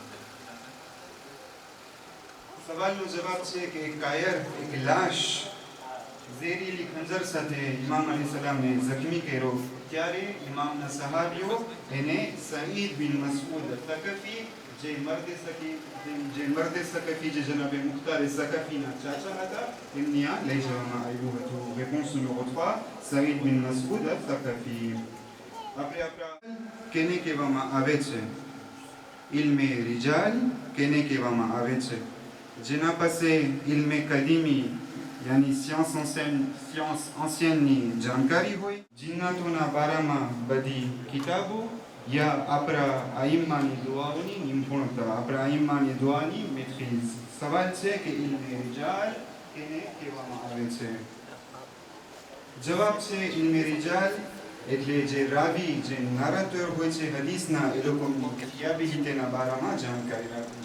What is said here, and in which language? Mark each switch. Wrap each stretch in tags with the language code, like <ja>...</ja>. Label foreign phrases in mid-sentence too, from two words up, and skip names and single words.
<gu>સવાલનો જવાબ છે કે એક કાયર, એક લાશ ઝેરીલી ખંજર સાથે ઇમામ અલી સલામને જખ્મી કર્યો. ત્યારે ઇમામના સહાબીઓ એને સઈદ બિન મસઉદ અલ-થકફી, જે મર્દ સકફી, જે જનાબે મુખ્તાર સકફીના ચાચા હતા, એમને આ લઈ જવામાં આવ્યું હતું.</gu> <fr>réponse numéro 3,</fr> <gu>સઈદ બિન મસઉદ અલ-થકફી. આપણે આપણા કેને કહેવામાં આવે છે? ઇલ્મે રિજાલ કેને કહેવામાં આવે છે? જેના પાસે ઇલ્મે કદીમી યાની</gu> <fr>science ancienne</fr> <gu>જાણકારી હોય, જિન્નાતોના બારામાં બધી કિતાબો, યા આપણા આઈમ્માની દુઆઓની નિપુણતા, આપણા આઈમ્માની દુઆની મેટ્રીઝ. સવાલ છે કે ઇલ્મે રિજાલ કેને કહેવામાં આવે છે? જવાબ છે ઇલ્મે રિજાલ એટલે જે રાવી, જે નારાતર હોય છે હદીસના, એ લોકોની કિયાબિલિટીના બારામાં જાણકારી રાખવું.</gu>